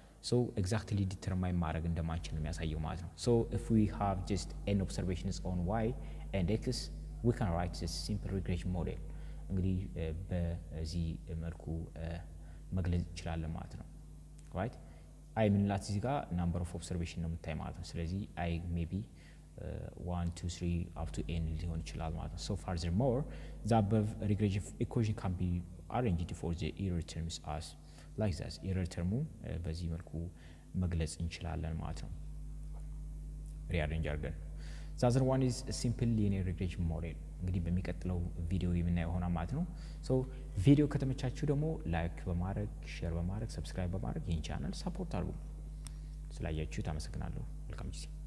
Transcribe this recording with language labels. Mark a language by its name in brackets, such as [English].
[English] So exactly determine [Amharic] ማድረግ እንደማንችል ነው የሚያሳየው ማለት ነው። [English] So if we have just n observations on y and x, we can write this simple regression model. [Amharic] እንግዲህ በዚህ መልኩ መግለጽ እንችላለን ማለት ነው right? አይ ምንላት እዚህ ጋር number of observation ነው የምታይ ማለት ነው። ስለዚህ አይ maybe 1 2 3 up to n ሊሆን ይችላል ማለት ነው። [English] So furthermore, the above regression equation can be arranged for the error terms as like that. [Amharic] error term በዚህ መልኩ መግለጽ እንችላለን ማለት ነው rearrange አድርገን። [English] The other one is a simple linear regression model. [Amharic] እንግዲህ በሚቀጥለው ቪዲዮ የምናየው ሆና ማለት ነው። ሶ ቪዲዮ ከተመቻችሁ ደግሞ ላይክ በማድረግ ሼር በማድረግ ሰብስክራይብ በማድረግ ይህን ቻናል ሰፖርት አድርጉ። ስላያችሁት አመሰግናለሁ። መልካም ጊዜ